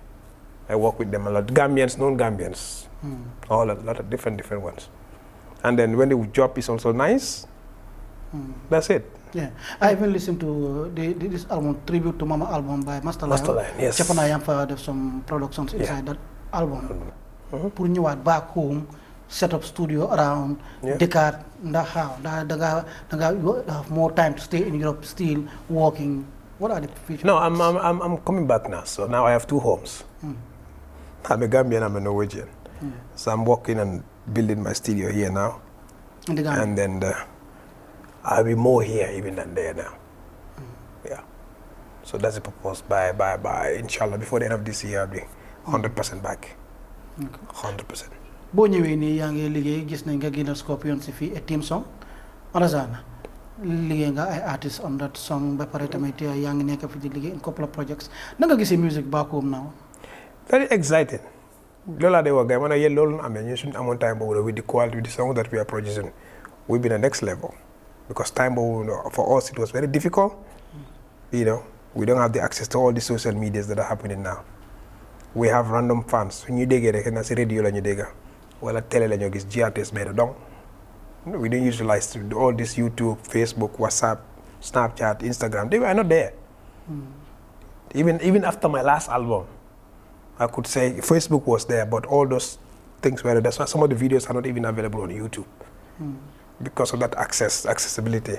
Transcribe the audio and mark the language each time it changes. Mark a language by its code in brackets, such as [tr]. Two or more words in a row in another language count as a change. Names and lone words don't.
[en] I work with them a lot. Gambians, non-Gambians. A lot of different ones. And then when the job is also nice, that's it. Yeah, I even listened to this album, tribute to Mama album by Master Lion. Yes. Chapana Yamfa, there's some productions inside that album. [wo] Pour ñëwaat [en] back home, set up studio around Dakar, you have more time to stay in Europe still working. What are the future? No, I'm coming back now. So now I have 2 homes. I'm a Gambian, I'm a Norwegian. So I'm working and building my studio here now. In the Gambia. And then I'll be more here even than there now. Yeah. So that's the purpose. By inshallah, before the end of this year, I'll be 100% back. 100%. [wo] Boo ñëwee nii yaa ngi liggéey gis nañ nga génnal Scorpion si fii [en] a team song [wo] Razana liggéey nga ay artists [en] on that song [wo] ba pare tamit yaa ngi nekk fi di liggéey [en] in couple of projects [wo] na nga gisee [en] music back home now. Very exciting. [wo] Loolu laa dee wax gars man yéen loolu amee ñu suñu amoon time boobu [en] with the quality with the song that we are producing we've been at next level because [wo] time boobu [en] for us it was very difficult. You know, we don't have the access to all the social medias that are happening now. We have random fans. [wo] Su ñu déggee rek na si radio la ñu dégga wala télé la ñu gis GRTS benn donc [en] we don't utilize all this YouTube, Facebook, WhatsApp, Snapchat, Instagram. They were not there. Even after my last album, I could say Facebook was there, but all those things were there. That's why some of the videos are not even available on YouTube because of that accessibility.